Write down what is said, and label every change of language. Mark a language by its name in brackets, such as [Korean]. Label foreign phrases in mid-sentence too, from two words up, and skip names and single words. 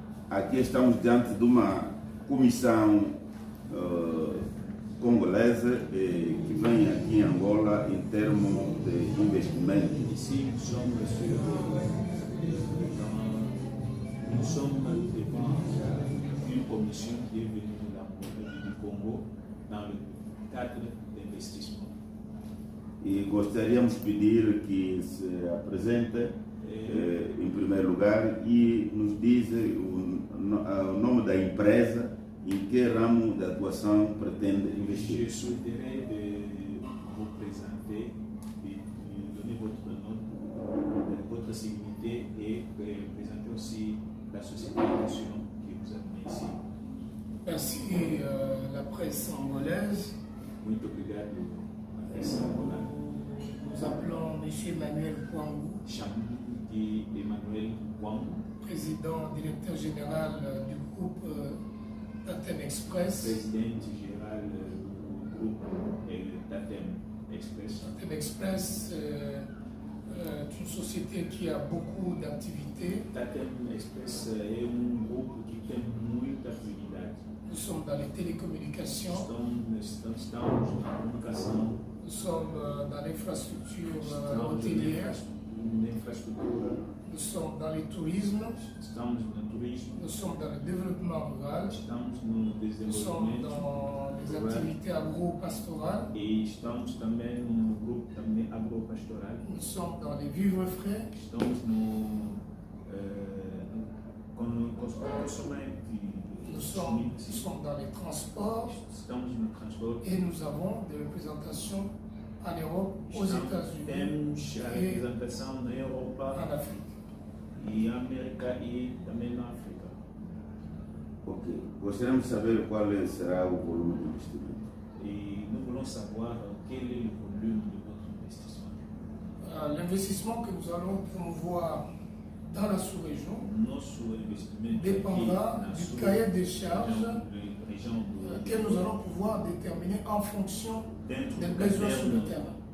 [Portuguese] aqui estamos diante de uma comissão congolesa que vem aqui em Angola em termos de investimento. [French] Ici, nous sommes devant une commission qui est venue du Congo dans le cadre d'investissement. [Portuguese] E gostaríamos de pedir que se apresente em primeiro lugar e nos diz o nome da empresa e em que ramo de atuação pretende investir. [French] Je souhaiterais vous présenter, de donner votre nom, votre sécurité et présenter aussi la société en question qui vous a mis ici. Merci la presse angolaise. [Portuguese] Muito obrigado à [French] presse angolaise. Nous appelons M. Emmanuel Kouangou, Emmanuel Kouangou, président directeur général du groupe Tatem Express. Président général du groupe Tatem Express. Tatem Express est une société qui a beaucoup d'activités. Tatem Express est un groupe qui [Portuguese] tem muita atividade. [French] Nous sommes dans les télécommunications. [Portuguese] Estamos na comunicação. [French] Nous sommes dans l'infrastructure hôtelière. Nous sommes dans le tourisme. Nous sommes dans le développement rural. Nous sommes dans les activités agro-pastorales. [Portuguese] Et estamos também no grupo também agro-pastoral. [French] Nous sommes dans les vivres frais. [Portuguese] Estamos [French] Nous sommes dans les transports et nous avons des représentations en Europe, aux États-Unis et en Afrique. [Portuguese] E América e também na África. Ok. Gostaríamos de saber qual será o volume de investimento. [French] Et nous voulons savoir quel est le volume de votre investissement. L'investissement que nous allons promouvoir dans la sous-région dépendra du cahier des charges que nous allons pouvoir déterminer en fonction des besoins sur le terrain.